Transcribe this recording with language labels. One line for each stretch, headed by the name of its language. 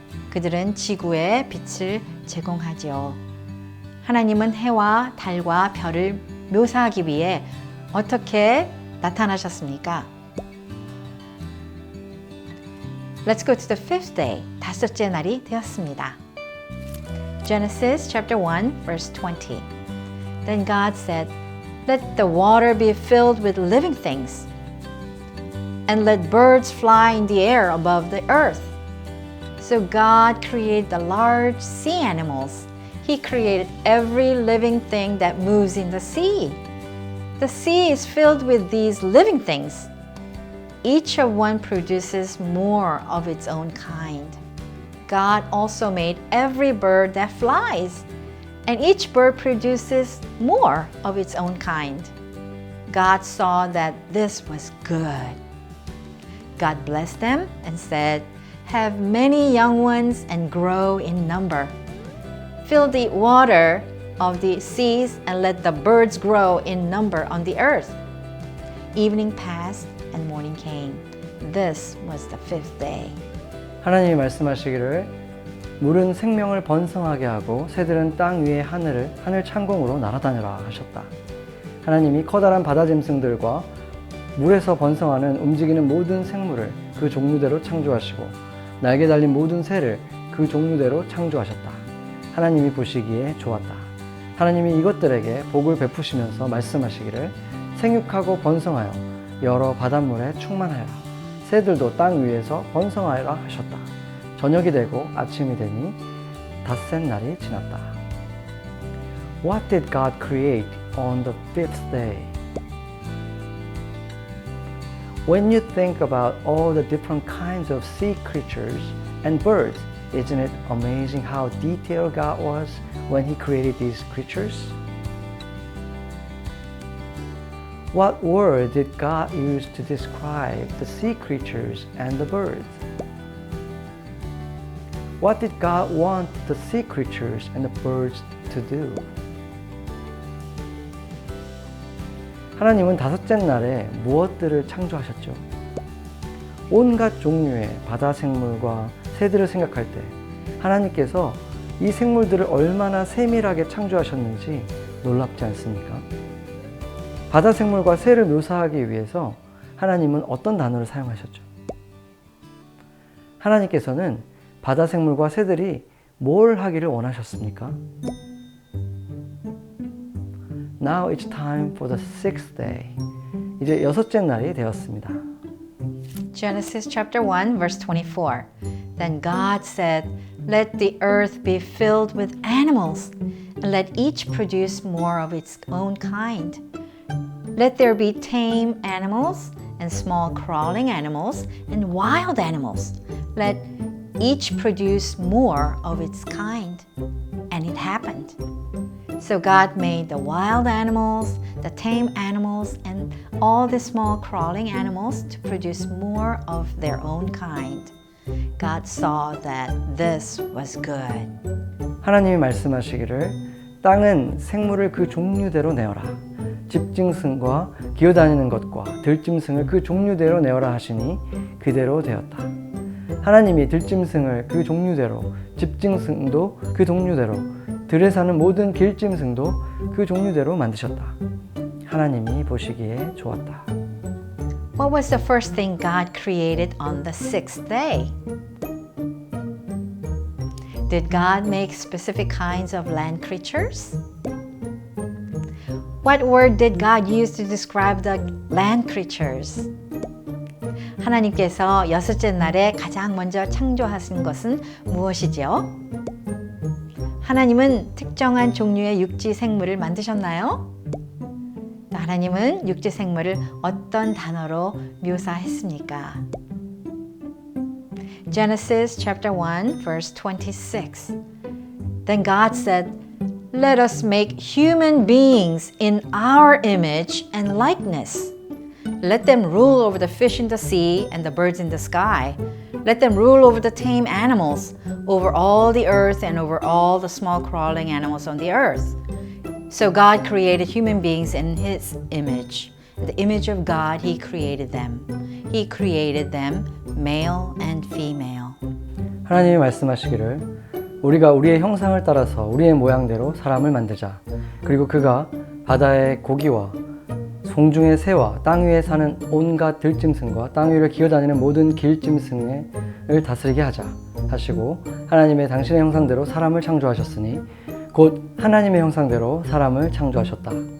Korean: 그들은 지구에 빛을 제공하죠. 하나님은 해와 달과 별을 묘사하기 위해 어떻게 나타나셨습니까?
English: Let's go to the fifth day.
Korean: 다섯째 날이 되었습니다.
English: Genesis chapter 1 verse 20. Then God said, "Let the water be filled with living things, and let birds fly in the air above the earth." So God created the large sea animals. He created every living thing that moves in the sea. The sea is filled with these living things. Each of one produces more of its own kind. God also made every bird that flies, and each bird produces more of its own kind. God saw that this was good. God blessed them and said, "Have many young ones and grow in number. Fill the water of the seas and let the birds grow in number on the earth." Evening passed and morning came. This was the fifth day.
Korean: 하나님이 말씀하시기를 물은 생명을 번성하게 하고 새들은 땅 위의 하늘 창공으로 날아다니라 하셨다. 하나님이 커다란 바다 짐승들과 물에서 번성하는 움직이는 모든 생물을 그 종류대로 창조하시고 날개 달린 모든 새를 그 종류대로 창조하셨다. 하나님이 보시기에 좋았다. 하나님이 이것들에게 복을 베푸시면서 말씀하시기를 생육하고 번성하여 여러 바닷물에 충만하여라. 새들도 땅 위에서 번성하여라 하셨다. 저녁이 되고 아침이 되니 닷새 날이 지났다.
English: What did God create on the fifth day? When you think about all the different kinds of sea creatures and birds, isn't it amazing how detailed God was when He created these creatures? What word did God use to describe the sea creatures and the birds? What did God want the sea creatures and the birds to do?
Korean: 하나님은 다섯째 날에 무엇들을 창조하셨죠? 온갖 종류의 바다 생물과 새들을 생각할 때 하나님께서 이 생물들을 얼마나 세밀하게 창조하셨는지 놀랍지 않습니까? 바다 생물과 새를 묘사하기 위해서 하나님은 어떤 단어를 사용하셨죠? 하나님께서는 바다 생물과 새들이 뭘 하기를 원하셨습니까?
English: Now it's time for the sixth day.
Korean: 이제 여섯째 날이 되었습니다.
English: Genesis chapter 1 verse 24. Then God said, "Let the earth be filled with animals, and let each produce more of its own kind. Let there be tame animals and small crawling animals and wild animals. Let each produce more of its kind. And it happened. So God made the wild animals, the tame animals, and all the small crawling animals to produce more of their own kind. God saw that this was good.
Korean: 하나님이 말씀하시기를 땅은 생물을 그 종류대로 내어라. 집짐승과 기어다니는 것과 들짐승을 그 종류대로 내어라 하시니 그대로 되었다. 하나님이 들짐승을 그 종류대로, 집짐승도 그 종류대로, 들에 사는 모든 길짐승도 그 종류대로 만드셨다. 하나님이 보시기에 좋았다.
English: What was the first thing God created on the sixth day? Did God make specific kinds of land creatures? What word did God use to describe the land creatures?
Korean: 하나님께서 여섯째 날에 가장 먼저 창조하신 것은 무엇이지요? 하나님은 특정한 종류의 육지 생물을 만드셨나요? 하나님은 육지 생물을 어떤 단어로 묘사했습니까?
English: Genesis chapter 1 verse 26. Then God said, "Let us make human beings in our image and likeness. Let them rule over the fish in the sea and the birds in the sky. Let them rule over the tame animals, over all the earth and over all the small crawling animals on the earth." So God created human beings in His image. In the image of God, He created them. He created them male and female.
Korean: 하나님이 말씀하시기를 우리가 우리의 형상을 따라서 우리의 모양대로 사람을 만들자. 그리고 그가 바다의 고기와 송중의 새와 땅 위에 사는 온갖 들짐승과 땅 위를 기어다니는 모든 길짐승을 다스리게 하자 하시고 하나님의 당신의 형상대로 사람을 창조하셨으니 곧 하나님의 형상대로 사람을 창조하셨다.